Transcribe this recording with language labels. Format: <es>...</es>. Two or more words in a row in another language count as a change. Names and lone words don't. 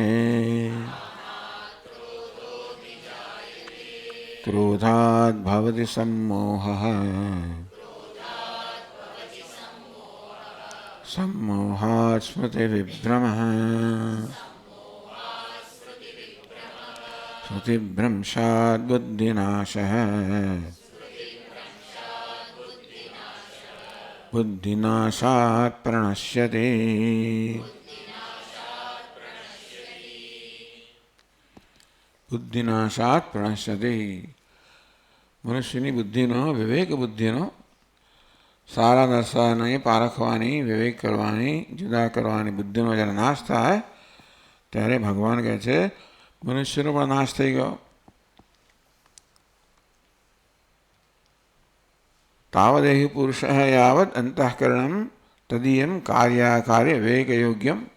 <sa>क्रोधात् भवति सम्मोहः सम्मोहात् स्मृतिविभ्रमः स्मृतिभ्रंशात् बुद्धिनाशः बुद्धिनाशात् प्रणश्यति। बुद्धिनाशात् प्रणश्यति।</sa> <gu>મનુષ્યની બુદ્ધિનો વિવેક બુદ્ધિનો સારા દર્શાવવાની પારખવાની વિવેક કરવાની જુદા કરવાની બુદ્ધિનો જ્યારે નાશ થાય ત્યારે ભગવાન કહે છે મનુષ્યનો પણ નાશ થઈ ગયો.</gu> <sa>तावदेही पुरुष यावद अंतःकरणम तदीयम कार्याकार्य विवेकयोग्यम.</sa>